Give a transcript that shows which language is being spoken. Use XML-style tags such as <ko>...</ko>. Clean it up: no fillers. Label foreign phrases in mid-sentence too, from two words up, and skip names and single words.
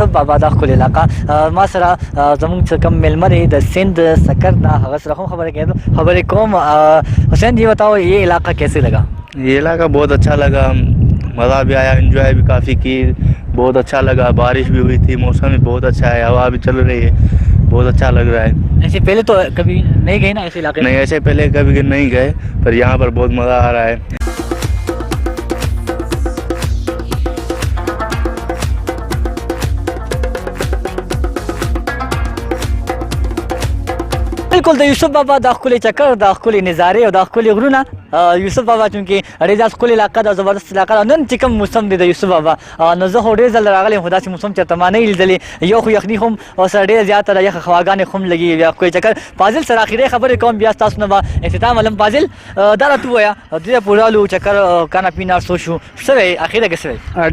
<ps>بابا دا ښکلې علاقه ما سره زموږ چې کوم میلمه دی د سندھ سکر دا هغه سره هم خبرې کوم حسین جی</ps> <ur>بتاؤ یہ علاقہ کیسے لگا یہ علاقہ بہت اچھا لگا مزہ بھی آیا انجوائے بھی کافی کی بہت اچھا لگا بارش بھی ہوئی تھی موسم بھی بہت اچھا ہے ہوا بھی چل رہی ہے بہت اچھا لگ رہا ہے ایسے پہلے تو کبھی نہیں گئے نا ایسے علاقے نہیں ایسے پہلے کبھی نہیں گئے پر یہاں پر بہت مزہ آ رہا ہے</ur> <ps>بالکل د یوسف بابا دا ښکلې چکر دا ښکلې نظارې او دا ښکلې غرونه یوسف بابا چونکې ډېر زیات ښکلې علاقه ده زبردست علاقه ده نن چې کوم موسم دی د یوسف بابا نو زه خو ډېر ځله راغلی یم خو داسې موسم چېرته ما نه لیدلې یو خو یخني هم ورسره ډېره زیاته ده یخه هواګانې هم لګي بیا ښکلې چکر فاضل سره اخري خبرې کوم بیا ستاسو نه به اختتام علم فاضل دا راته ووایه دې پورې رالو چکر</ps> <ur>کانا پینا</ur> <ps>څه شو څه وی اخره کې څه وی</ps>